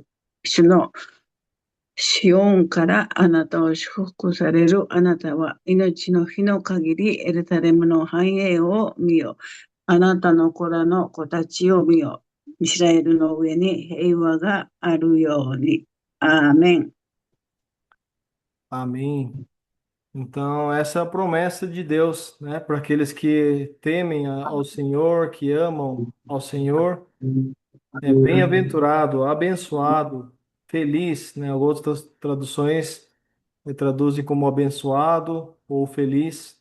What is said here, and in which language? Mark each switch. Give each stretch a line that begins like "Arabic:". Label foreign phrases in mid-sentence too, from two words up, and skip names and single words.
Japanese: 主のシオンからあなたを祝福されるあなたは命の日の限りエルサレムの繁栄を見よ。あなたの子らの子たちを見よ。イスラエルの上に平和があるように。アーメン。
Portuguese: Amém. Então, essa é a promessa de Deus, né, para aqueles que temem ao Senhor, que amam ao Senhor. É bem-aventurado, abençoado, feliz, né? Outras traduções traduzem como abençoado ou feliz.